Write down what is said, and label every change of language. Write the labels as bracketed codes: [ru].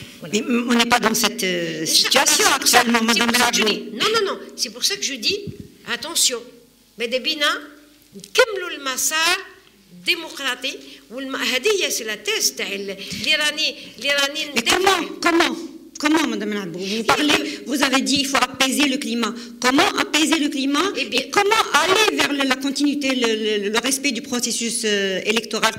[fr] Mais on n'est pas dans cette situation actuellement, Madame Raboui. Non, c'est pour ça que je dis attention. [ar] ماذا بينا نكملوا المسار الديمقراطي هذه هي سي لا تيست تاع اللي راني [fr] Comment, Madame Raboui, vous avez dit qu'il faut apaiser le climat. Comment apaiser le climat et comment aller vers la continuité, le respect du processus électoral?